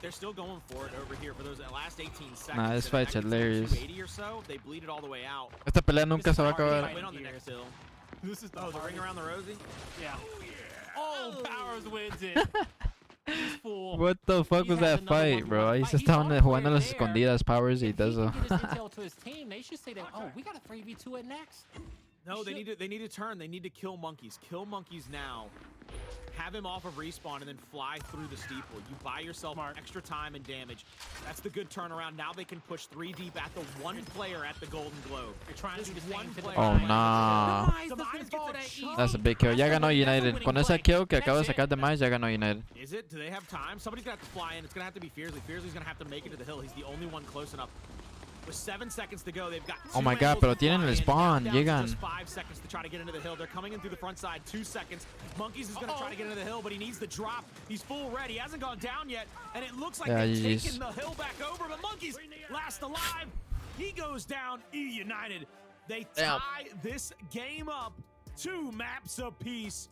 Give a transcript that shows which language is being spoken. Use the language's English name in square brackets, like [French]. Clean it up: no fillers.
[English] They're still going for it over here for those last 18 seconds. Nah, this fight's hilarious. 280 or so. They bleed it all the way out. [Spanish] Esta pelea nunca se va a acabar. [English] Win on the next hill. This is the ring around the rosy. Yeah. Oh, Powers wins it. What the fuck was that fight, bro? [Spanish] Ahí se estaban jugando las escondidas, Powers y Dezo. [English] They should say that, oh, we got a 3v2 at next. No, they need to turn. They need to kill monkeys. Kill monkeys now. Have him off of respawn and then fly through the steeple. You buy yourself extra time and damage. That's the good turnaround. Now they can push 3 deep at the one player at the Golden Globe. They're trying to do the same player. Oh, nah. That's a big kill. [Spanish] Ya ganó United. Con esa kill que acaba de sacar de más, ya ganó United. [English] Is it? Do they have time? Somebody's going to have to fly in. It's going to have to be Fiercely. Fiercely's going to have to make it to the hill. He's the only one close enough. With 7 seconds to go, they've got Oh my god, [Spanish] pero tienen el spawn, llegan. [English] Just 5 seconds to try to get into the hill. They're coming in through the front side. 2 seconds. Monkeys is going to try to get into the hill, but he needs the drop. He's full red. He hasn't gone down yet, and it looks like they've taken the hill back over. But Monkeys last alive. He goes down. eUnited. They tie this game up. 2 maps apiece.